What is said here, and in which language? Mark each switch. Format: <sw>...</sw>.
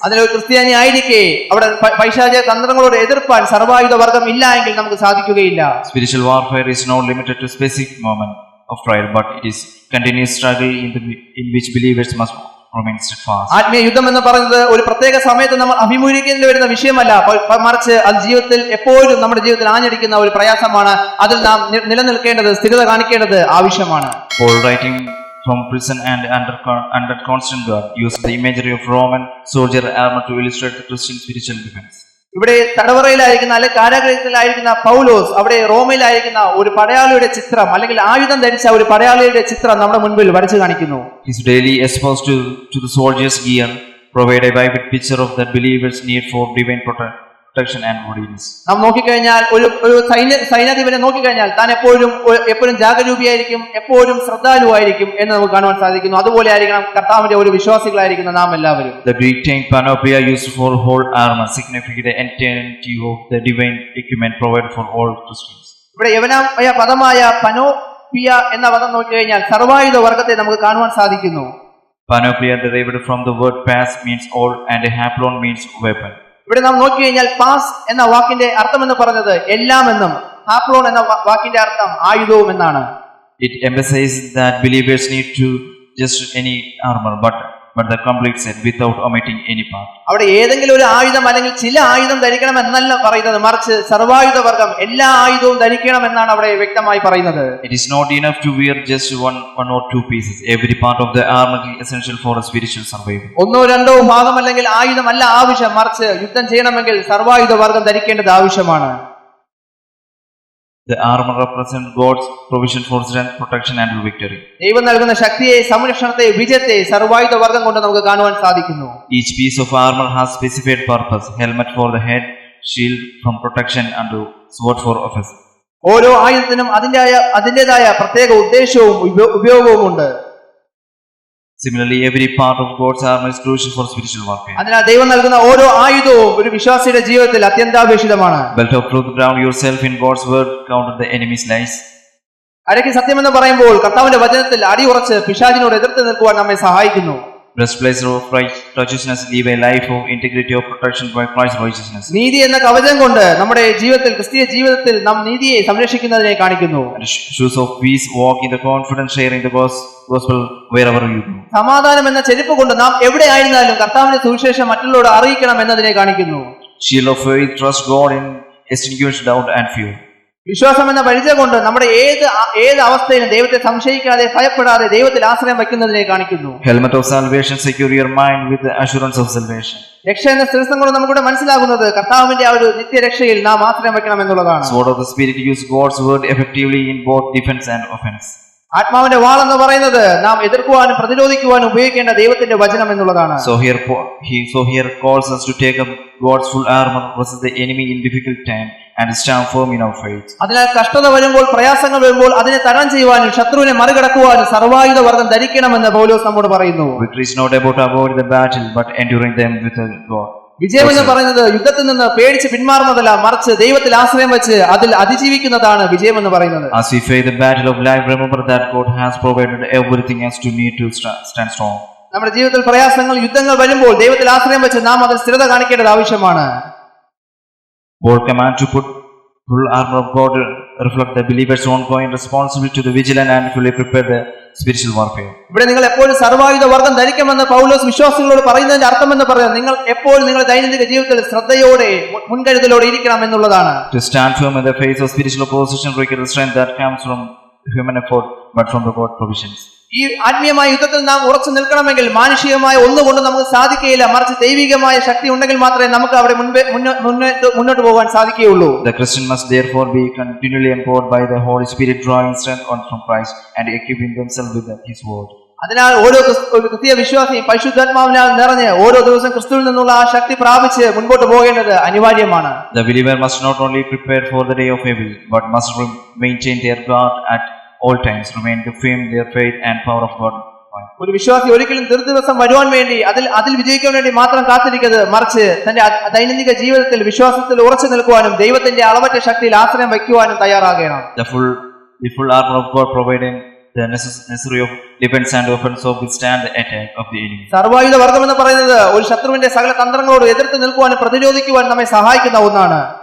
<ml>അതിലൊരു ക്രിസ്ത്യാനി ആയിരിക്കെ അവിടെ പൈശാചിക തന്ത്രങ്ങളോട് എതിർപ്പാൻ സർവായുധ വർഗം ഇല്ല എങ്കിൽ നമുക്ക് സാധിക്കുകയില്ല.</ml> <en>Spiritual warfare is not limited to specific moment of trial, but it is continuous struggle in which believers must remain steadfast.</en> <ml>ആത്മീയ യുദ്ധം എന്ന് പറയുന്നത് ഒരു പ്രത്യേക സമയത്ത് നമ്മൾ അഭിമുഖീകരിക്കേണ്ടി വരുന്ന വിഷയമല്ല, മറിച്ച് അത് ജീവിതത്തിൽ എപ്പോഴും നമ്മുടെ ജീവിതത്തിൽ ആഞ്ഞടിക്കുന്ന ഒരു പ്രയാസമാണ്. അതിൽ നാം നിലനിൽക്കേണ്ടത്, സ്ഥിരത കാണിക്കേണ്ടത് ആവശ്യമാണ്.</ml> <en>Paul, writing from prison and under constant guard, used the imagery of Roman soldier armor to illustrate the Christian spiritual defense.</en> <ml>ഇവിടെ തടവറയിലായിരിക്കുന്ന അല്ലെങ്കിൽ കാരാഗൃഹത്തിലായിരിക്കുന്ന പൗലോസ് അവിടെ റോമയിലായിരിക്കുന്ന ഒരു പടയാളിയുടെ ചിത്രം അല്ലെങ്കിൽ ആയുധം ധരിച്ച ഒരു പടയാളിയുടെ ചിത്രം നമ്മുടെ മുൻപിൽ വരച്ചു കാണിക്കുന്നു.</ml> <en>He's daily exposed to the soldier's gear, provide a vivid picture of the believer's need for divine protection and readiness.</en> <ml>നാം നോക്കിക്കഴിഞ്ഞാൽ ഒരു സൈന്യാധിപനെ നോക്കിക്കഴിഞ്ഞാൽ താൻ എപ്പോഴും ജാഗരൂപിയായിരിക്കും, എപ്പോഴും ശ്രദ്ധാലുവായിരിക്കും എന്ന് നമുക്ക് കാണുവാൻ സാധിക്കുന്നു. അതുപോലെ ആയിരിക്കണം കർത്താവിന്റെ ഒരു വിശ്വാസികളായിരിക്കുന്ന നാം എല്ലാവരും.</ml> <en>The Greek term panoplia used for whole armor signifies the entirety of the divine equipment provided for all Christians.</en> <ml>ഇവിടെ യവനായ പദമായ പനോപിയ എന്ന പദം നോക്കിക്കഴിഞ്ഞാൽ സർവായുധ വർഗത്തെ നമുക്ക് കാണുവാൻ സാധിക്കുന്നു.</ml> <en>Panoplia derived from the word pas means all and haplon means weapon.</en> <ml>ഇവിടെ നാം നോക്കിക്കഴിഞ്ഞാൽ പാസ് എന്ന വാക്കിന്റെ അർത്ഥം എന്ന് പറഞ്ഞത് എല്ലാം എന്നും ഹാപ്ലോൺ എന്ന വാക്കിന്റെ അർത്ഥം ആയുധവും എന്നാണ്.</ml> <en>It emphasizes that believers need to just any armor, but the complete set without omitting any part.</en> <ml>അവിടെ ഏതെങ്കിലും ഒരു ആയുധം അല്ലെങ്കിൽ ചില ആയുധം ധരിക്കണം എന്നല്ല പറയുന്നത്, മറിച്ച് സർവായുധ വർഗം എല്ലാ ആയുധവും ധരിക്കണം എന്നാണ് അവിടെ വ്യക്തമായി പറയുന്നത്.</ml> <en>It is not enough to wear just one or two pieces. Every part of the armor is essential for a spiritual survival.</en> <ml>ഒന്നോ രണ്ടോ ഭാഗം അല്ലെങ്കിൽ ആയുധമല്ല ആവശ്യം, മറിച്ച് യുദ്ധം ചെയ്യണമെങ്കിൽ സർവായുധ വർഗം ധരിക്കേണ്ടത് ആവശ്യമാണ്.</ml> <en>The armor represents God's provision for strength, protection and victory.</en> <ml>ദൈവം നൽകുന്ന ശക്തിയെ, സംരക്ഷണത്തെ, വിജയത്തെ സർവായുധ വർഗം കൊണ്ട് നമുക്ക് കാണുവാൻ സാധിക്കുന്നു.</ml> <en>Each piece of armor has specified purpose: helmet for the head, shield from protection and sword for offense.</en> <ml>ഓരോ ആയുധത്തിനും അതിന്റേതായ പ്രത്യേക ഉദ്ദേശവും ഉപയോഗവും ഉണ്ട്.</ml> <en>Similarly, every part of God's armor is crucial for spiritual warfare.</en> <ml>അതിനാൽ ദൈവം നൽകുന്ന ഓരോ ആയുധവും ഒരു വിശ്വാസിയുടെ ജീവിതത്തിൽ അത്യന്താപേക്ഷിതമാണ്.</ml> <en>Belt of truth, ground yourself in God's word, counter the enemy's lies.</en> <ml>അരയ്ക്ക് സത്യമെന്ന് പറയുമ്പോൾ കർത്താവിന്റെ വചനത്തിൽ അടിയുറച്ച് പിശാചിനോട് എതിർത്ത് നിൽക്കുവാൻ നമ്മെ സഹായിക്കുന്നു.</ml> <en>Breastplate of righteousness, live a life of integrity of protection by Christ's righteousness.</en> <ml>നീതി എന്ന കവചം കൊണ്ട് നമ്മുടെ ജീവിതത്തിൽ, ക്രിസ്തീയ ജീവിതത്തിൽ നാം നീതിയെ സംരക്ഷിക്കുന്നതിനെ കാണിക്കുന്നു.</ml> <en>Shoes of peace, walk in the confidence, sharing the gospel wherever you go.</en> <ml>സമാധാനം എന്ന ചെരുപ്പ് കൊണ്ട് നാം എവിടെ ആയിരുന്നാലും കർത്താവിന്റെ സുവിശേഷം മറ്റുള്ളവരോട് അറിയിക്കണം എന്നതിനെ കാണിക്കുന്നു.</ml> <en>Shield of faith, trust God in extinguish doubt and fear.</en> <ml>വിശ്വാസം എന്ന പരിചയം കൊണ്ട് നമ്മുടെ ഏത് അവസ്ഥയിലും ദൈവത്തെ സംശയിക്കാതെ ഭയപ്പെടാതെ ദൈവത്തിൽ ആശ്രയം വയ്ക്കുന്നതിനെ കാണിക്കുന്നു.</ml> <en>Helmet of salvation, secure your mind with the assurance of salvation.</en> <ml>രക്ഷ എന്ന സ്ഥിരസ്ഥം കൊണ്ട് നമുക്കിവിടെ മനസ്സിലാകുന്നത് കർത്താവിന്റെ ആ ഒരു നിത്യരക്ഷയിൽ നാം ആശ്രയം വെക്കണം എന്നുള്ളതാണ്.</ml> <en>Sword of the Spirit, use God's word effectively in both defense and offense.</en> <ml>ആത്മാവിന്റെ വാൾ എന്ന് പറയുന്നത് നാം എതിർക്കുവാനും പ്രതിരോധിക്കുവാനും ഉപയോഗിക്കേണ്ട ദൈവത്തിന്റെ വചനം എന്നുള്ളതാണ്.</ml> <en>So here calls us to take up God's full armor versus the enemy in difficult time and stand firm in our faith.</en> <ml>അതിനാൽ കഷ്ടത വരുമ്പോൾ, പ്രയാസങ്ങൾ വരുമ്പോൾ അതിനെ തരണം ചെയ്യുവാനും ശത്രുവിനെ മറികടക്കുവാനും സർവായുധ വർഗ്ഗം ധരിക്കണമെന്ന് പൗലോസ് നമ്മോട് പറയുന്നു.</ml> <en>Victory is not about avoiding the battle but enduring them with God.</en> <ml>വിജയം എന്ന് പറയുന്നത് യുദ്ധത്തിൽ നിന്ന് പേടിച്ച് പിന്മാറുന്നതല്ല, മറിച്ച് ദൈവത്തിൽ ആശ്രയം വെച്ച് അതിൽ അതിജീവിക്കുന്നതാണ് വിജയം എന്ന് പറയുന്നത്.</ml> <en>As we face the battle of life, remember that God has provided everything else to need to stand strong.</en> <ml>നമ്മുടെ ജീവിതത്തിൽ പ്രയാസങ്ങൾ, യുദ്ധങ്ങൾ വരുമ്പോൾ ദൈവത്തിൽ ആശ്രയം വെച്ച് നാം അതിൽ സ്ഥിരത കാണിക്കേണ്ടത് ആവശ്യമാണ്.</ml> <en>Paul command to put full armor of God reflect the believer's ongoing responsibility to the vigilant and fully prepare the spiritual warfare.</en> <ml>ഇവിടെ നിങ്ങൾ എപ്പോഴും സർവായുധ വർഗ്ഗം ധരിക്കുമെന്ന് പൗലോസ് വിശ്വാസികളോട് പറയുന്നതിന്റെ അർത്ഥം എന്ന് പറയുന്നത് നിങ്ങൾ എപ്പോഴും നിങ്ങളുടെ ദൈനംദിന ജീവിതത്തിൽ ശ്രദ്ധയോടെ മുൻകരുതലോടെ ഇരിക്കണം എന്നുള്ളതാണ്.</ml> <en>To stand firm in the face of spiritual opposition requires strength that comes from human effort but from the God provisions.</en> <ml>ഈ ആത്മീയമായ യുദ്ധത്തിൽ നാം ഉറച്ചു നിൽക്കണമെങ്കിൽ മാനുഷികമായ ഒന്നുകൊണ്ട് നമുക്ക് സാധിക്കുകയില്ല, മറിച്ച് ദൈവികമായ ശക്തി ഉണ്ടെങ്കിൽ മാത്രമേ നമുക്ക് അവിടെ മുന്നോട്ട് പോകാൻ സാധിക്കുകയുള്ളൂ.</ml> <en>The Christian must therefore be continually empowered by the Holy Spirit, drawing strength from Christ and equipping themselves with His word.</en> <ml>അതിനാൽ ഒരു ക്രിസ്തീയ വിശ്വാസിയും പരിശുദ്ധാത്മാവിനാൽ നിറഞ്ഞ് ഓരോ ദിവസം ക്രിസ്തുവിൽ നിന്നുള്ള ആ ശക്തി പ്രാപിച്ച് മുൻപോട്ട് പോകേണ്ടത് അനിവാര്യമാണ്.</ml> <en>The believer must not only prepare for the day of evil but must maintain their guard at all times, remain to firm their faith and power of God.</en> <ml>ഒരു വിശ്വാസി ഒരിക്കലും ദിവസം വരുവാൻ വേണ്ടി അതിൽ വിജയിക്കാൻ വേണ്ടി മാത്രം കാത്തിരിക്കരുത്, മറിച്ച് തന്റെ ദൈനംദിന ജീവിതത്തിൽ വിശ്വാസത്തിൽ ഉറച്ചു നിൽക്കുവാനും ദൈവത്തിന്റെ അളവറ്റ ശക്തിയിൽ ആശ്രയം വയ്ക്കുവാനും തയ്യാറാകണം.</ml> <en>The full armor of God providing the necessary of defense and offense of withstand the attack of the enemy.</en> <ml>സർവായുധ വർഗ്ഗം എന്ന് പറയുന്നത് ഒരു ശത്രുവിന്റെ സകല തന്ത്രങ്ങളോട് എതിർത്ത് നിൽക്കുവാനും പ്രതിരോധിക്കുവാനും നമ്മെ സഹായിക്കുന്ന ഒന്നാണ്.</ml>